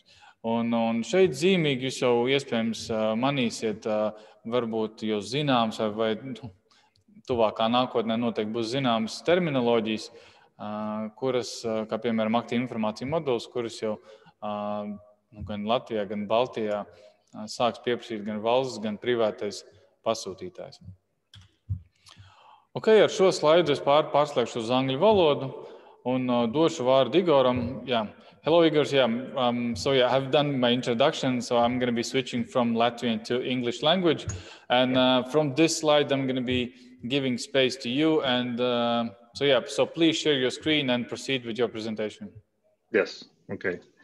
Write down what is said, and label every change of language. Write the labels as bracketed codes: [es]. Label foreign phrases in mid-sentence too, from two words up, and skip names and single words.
[lv] Un šeit zīmīgi jūs jau iespējams manīsiet, varbūt jau zināms vai tuvākā nākotnē noteikti būs zināmas terminoloģijas, kuras, kā piemēram, aktīvu informāciju moduls, kurus jau gan Latvijā, gan Baltijā sāks pieprasīt gan valsts, gan privātais pasūtītājs. Ok, ar šo slaidu es pārslēgšu uz angļu valodu un došu vārdu Igoram. [en] Yeah. Hello, Igor. So I've done my introduction, so I'm going to be switching from Latvian to English language. And from this slide, I'm going to be giving space to you. And so please share your screen and proceed with your presentation. Yes, okay.